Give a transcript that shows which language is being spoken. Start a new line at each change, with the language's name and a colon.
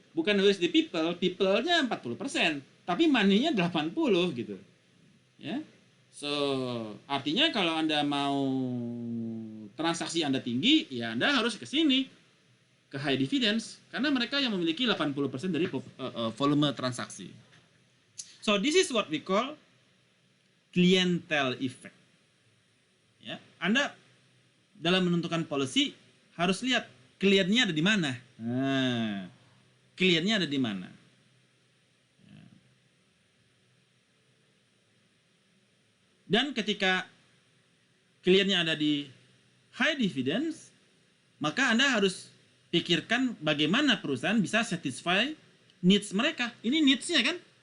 Indonesian: Bukan
English: where is the people,
Indonesian: people-nya 40%, tapi money-nya 80 gitu. Ya. So, artinya kalau Anda mau transaksi Anda tinggi, ya Anda harus ke sini, ke high dividends, karena mereka yang memiliki 80% dari volume transaksi.
English: So, this is what we call clientele effect.
Indonesian: Ya, Anda dalam menentukan policy harus lihat kliennya ada di mana. Nah, kliennya ada di mana. Dan ketika kliennya ada di high dividends, maka Anda harus pikirkan bagaimana perusahaan bisa
English: satisfy needs
Indonesian: mereka. Ini needs-nya kan?